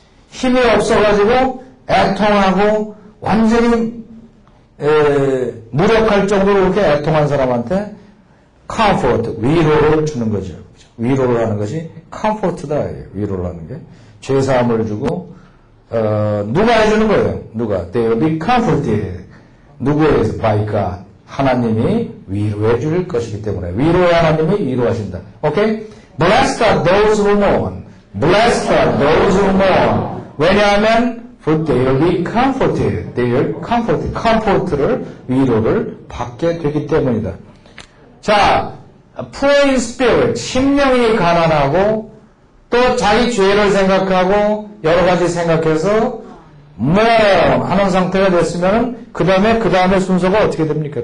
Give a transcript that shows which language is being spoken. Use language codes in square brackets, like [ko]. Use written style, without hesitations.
[ko] 힘이 없어가지고 애통하고 완전히 무력할 정도로 이렇게 애통한 사람한테 comfort, 위로를 주는 거죠. 위로를 하는 것이 comfort다. 위로를 하는 게 죄사함을 주고 누가 해주는 거예요? 누가? [en] They will be comforted. [ko] 누구에서? [en] By God. [ko] 하나님이 위로해 줄 것이기 때문에 위로의 하나님이 위로하신다. 오케이? [en] Blessed are those who mourn. Blessed are those who mourn. [ko] 왜냐하면 [en] for they will be comforted. They will comforted. [ko] comfort를 위로를 받게 되기 때문이다. 자, [en] poor in spirit. [ko] 심령이 가난하고 또 자기 죄를 생각하고 여러 가지 생각해서 하는 상태가 됐으면 그 다음에 순서가 어떻게 됩니까?